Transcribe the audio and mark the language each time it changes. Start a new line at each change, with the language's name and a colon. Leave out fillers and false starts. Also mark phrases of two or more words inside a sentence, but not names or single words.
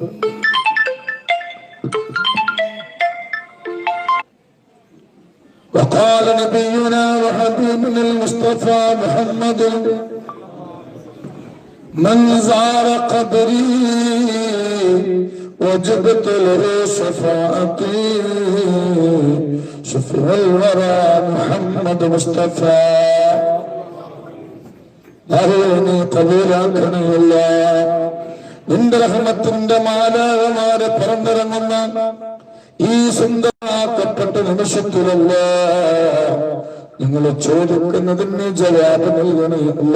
Arabic: وقال نبينا وحبيبنا المصطفى محمد من زار قبري وجبت له شفاعتي شفع الورى محمد مصطفى.
Malayalam: നീ കബൂലാക്കണമല്ല. നിന്റെ റഹ്മത്തിന്റെ മാലാകമാരെ പറന്നിറങ്ങുന്ന ഈ സ്വന്തമാക്കപ്പെട്ട നിമിഷത്തിലല്ല നിങ്ങൾ ചോദിക്കുന്നതിന് ജവാബ് നൽകണമല്ല.